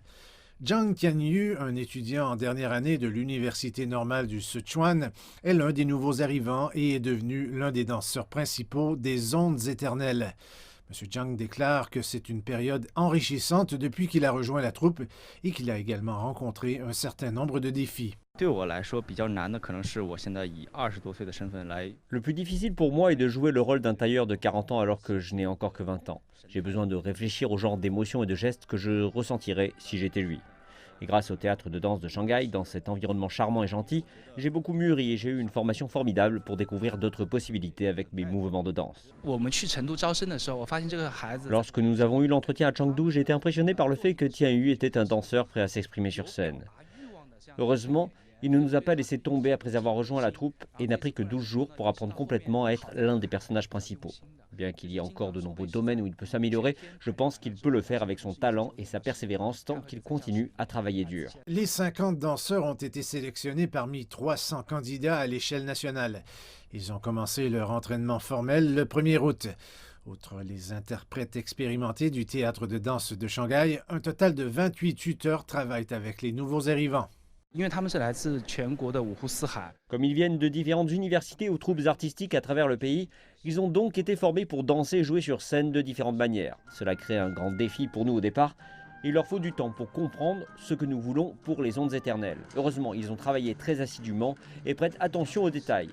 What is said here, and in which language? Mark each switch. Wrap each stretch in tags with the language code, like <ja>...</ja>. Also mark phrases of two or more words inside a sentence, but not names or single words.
<fr>Zhang Tianyu, un étudiant en dernière année de l'Université normale du Sichuan, est l'un des nouveaux arrivants et est devenu l'un des danseurs principaux des Ondes éternelles. M. Zhang déclare que c'est une période enrichissante depuis qu'il a rejoint la troupe et qu'il a également rencontré un certain nombre de défis.</fr> <zh>对我来说比较难的可能是我现在以20多岁的身份来</zh> <fr>Le plus difficile pour moi est de jouer le rôle d'un tailleur de 40 ans alors que je n'ai encore que 20 ans. J'ai besoin de réfléchir au genre d'émotions et de gestes que je ressentirais si j'étais lui. Et grâce au théâtre de danse de Shanghai, dans cet environnement charmant et gentil, j'ai beaucoup mûri et j'ai eu une formation formidable pour découvrir d'autres possibilités avec mes mouvements de danse.</fr> <zh>我们去成都招生的时候，我发现这个孩子</zh> <fr>Lorsque nous avons eu l'entretien à Chengdu, j'ai été impressionné par le fait que Tian Yu était un danseur prêt à s'exprimer sur scène. Heureusement, il ne nous a pas laissé tomber après avoir rejoint la troupe et n'a pris que 12 jours pour apprendre complètement à être l'un des personnages principaux. Bien qu'il y ait encore de nombreux domaines où il peut s'améliorer, je pense qu'il peut le faire avec son talent et sa persévérance tant qu'il continue à travailler dur. Les 50 danseurs ont été sélectionnés parmi 300 candidats à l'échelle nationale. Ils ont commencé leur entraînement formel le 1er août. Outre les interprètes expérimentés du théâtre de danse de Shanghai, un total de 28 tuteurs travaillent avec les nouveaux arrivants.</fr> <zh>因为他们是来自全国的五湖四海，</zh> <fr>Comme ils viennent de différentes universités ou troupes artistiques à travers le pays, ils ont donc été formés pour danser et jouer sur scène de différentes manières. Cela crée un grand défi pour nous au départ. Il leur faut du temps pour comprendre ce que nous voulons pour les ondes éternelles. Heureusement, ils ont travaillé très assidûment et prêtent attention aux détails.</fr>